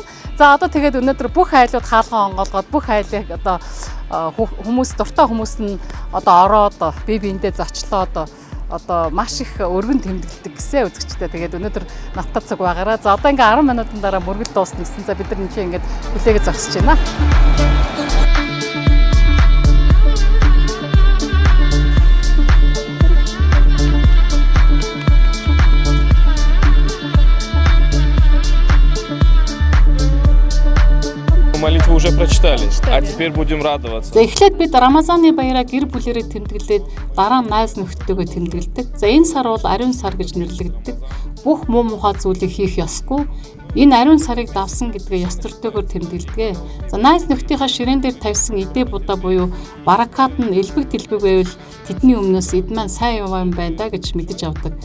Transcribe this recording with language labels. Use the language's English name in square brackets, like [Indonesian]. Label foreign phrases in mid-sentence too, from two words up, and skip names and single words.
[Mongolian] За одоо тэгээд өнөөдөр бүх айлууд хаалгаа онгоолгоод бүх айлыг одоо хүмүүс дуртай хүмүүс нь одоо ороод бие биендээ зочлоо одоо маш их өргөн тэмдэглэдэг гэсэн үзэгчтэй. Тэгээд өнөөдөр надтай цаг байгаараа. За одоо ингээ 10 минутын дараа мөргөл дуусна гэсэн. За бид нар энэ ингээд хүлээгээ зогсож байна. [Russian] Молитву уже прочитали, а теперь будем радоваться. [Mongolian] За эхлээд бид Рамазаны баяраа гэр бүлээрээ тэмдэглээд дараа нь найз нөхдөдөө тэмдэглэдэг. За энэ сар бол ариун сар гэж нэрлэгддэг. Бүх муу мухай зүйлийг хийх ёсгүй. Энэ ариун сарыг давсан гэдгээ ёс төртөөгөр тэмдэглэдэг. За найз нөхдийнхээ ширээн дээр тавьсан эдээ будаа буюу баракат нь элбэг дэлбэг байвал тэдний өмнөөс эд маань сайн яваа юм байна да гэж мэдэж авдаг.